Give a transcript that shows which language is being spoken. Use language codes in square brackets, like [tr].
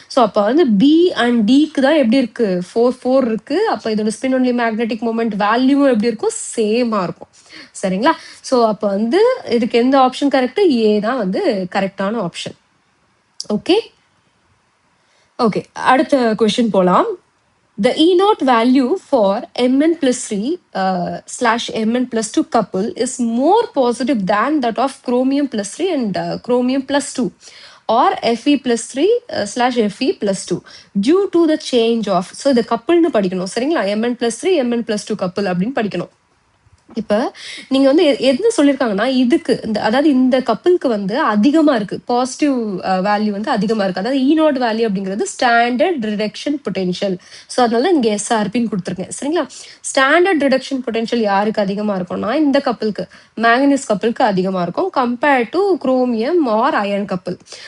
[ta] So அப்போ வந்து B and டிக்கு தான் எப்படி இருக்கு, 4 இருக்கு. அப்போ இதோட ஸ்பின் ஒன்லி மேக்னெட்டிக் மூமெண்ட் வேல்யூவும் எப்படி இருக்கும், சேமா இருக்கும். சரிங்களா? ஸோ அப்போ வந்து இதுக்கு எந்த ஆப்ஷன் கரெக்ட், ஏ தான் வந்து கரெக்டான ஆப்ஷன். ஓகே ஓகே, அடுத்த கொஸ்டின் போலாம். [en] The E0 value for Mn plus 3 / Mn plus 2 couple is more positive than that of chromium plus 3 and chromium plus 2 or Fe plus 3 / Fe plus 2 due to the change of. So the couple [ta] னு படிக்கணும். சரிங்களா? Mn plus 3 Mn plus 2 couple அப்படின்னு படிக்கணும். இப்ப நீங்க வந்து என்ன சொல்லியிருக்காங்கன்னா, இதுக்கு அதாவது இந்த கப்பலுக்கு வந்து அதிகமா இருக்கு. பாசிட்டிவ் வேல்யூ வந்து அதிகமா இருக்கு. அதாவது E0 வேல்யூ அப்படிங்கிறது ஸ்டாண்டர்ட் ரிடக்ஷன் பொட்டென்ஷியல். ஸோ அதனால இங்க SRPன்னு கொடுத்துருக்கேன். சரிங்களா? ஸ்டாண்டர்ட் ரிடக்ஷன் பொட்டென்ஷியல் யாருக்கு அதிகமா இருக்கும்னா, இந்த கப்பலுக்கு, மேங்கனீஸ் கப்பலுக்கு அதிகமா இருக்கும் compare to chromium R iron கப்பல்.